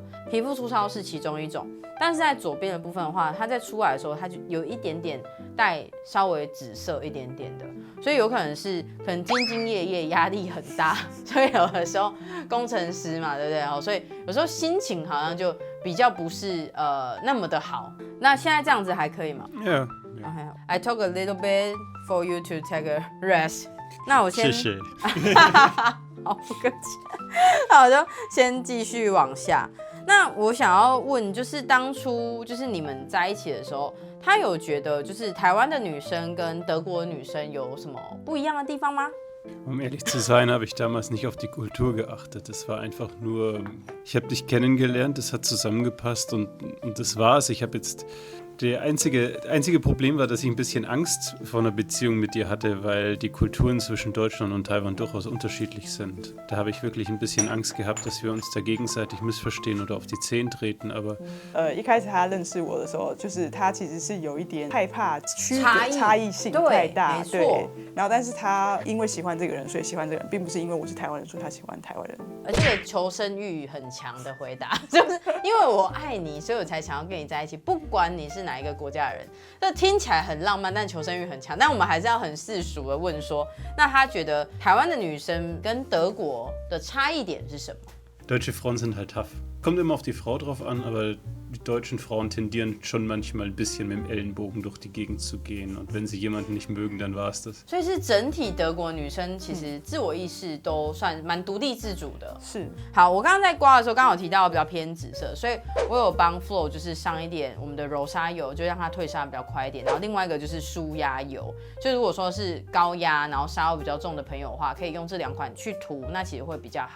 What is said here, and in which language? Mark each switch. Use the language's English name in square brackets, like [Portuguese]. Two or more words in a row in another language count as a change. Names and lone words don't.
[Chinese] 皮肤粗糙是其中一种，但是在左边的部分的话，它在出来的时候，它就有一点点带稍微紫色一点点的，所以有可能是兢兢业业，压力很大，所以有的时候工程师嘛，对不对？所以有时候心情好像就比较不是那么的好。那现在这样子还可以吗 [English] Yeah. Okay. I talk a little bit for you to take a rest. [Chinese] 那我先，谢谢。好，不客气。那我就先继续往下。那我想要问，就是当初就是你们在一起的时候，他有觉得就是台湾的女生跟德国的女生有什么不一样的地方吗？ [German] Um ehrlich zu sein, habe ich damals nicht auf die Kultur geachtet. Das war einfach nur, ich habe dich kennengelernt, es hat zusammengepasst und das war's. Ich habe jetzt, der einzige Problem war, dass ich ein bisschen Angst vor einer Beziehung mit dir hatte, weil die Kulturen zwischen Deutschland und Taiwan durchaus unterschiedlich sind. Da habe ich wirklich ein bisschen Angst gehabt, dass wir uns da gegenseitig missverstehen oder auf die Zehen treten, aber [Chinese] 一开始他认识我的时候，就是他其实是有一点害怕差异性太大，对。然后但是他因为喜欢这个人，所以喜欢这个人，并不是因为我是台湾人，所以他喜欢台湾人。而且求生欲很强的回答，就是因为我爱你，所以我才想要跟你在一起，不管你是哪一个国家的人。这听起来很浪漫，但求生欲很强。但我们还是要很世俗的问说，那他觉得台湾的女生跟德国的差异点是什么？ [German] deutsche Frauen sind halt tough. Kommt immer auf die Frau drauf an, aber Die deutschen Frauen tendieren schon manchmal ein bisschen mit dem Ellenbogen durch die Gegend zu gehen. Und wenn sie jemanden nicht mögen, dann war es das. [Chinese] 所以是整体德国女生其实自我意识都算蛮独立自主的。是。好，我刚刚在刮的时候，刚好提到比较偏紫色，所以我有帮 Flo 就是上一点我们的柔砂油，就让它退砂比较快一点。然后另外一个就是舒压油，就如果说是高压，然后砂油比较重的朋友的话，可以用这2款去涂，那其实会比较好。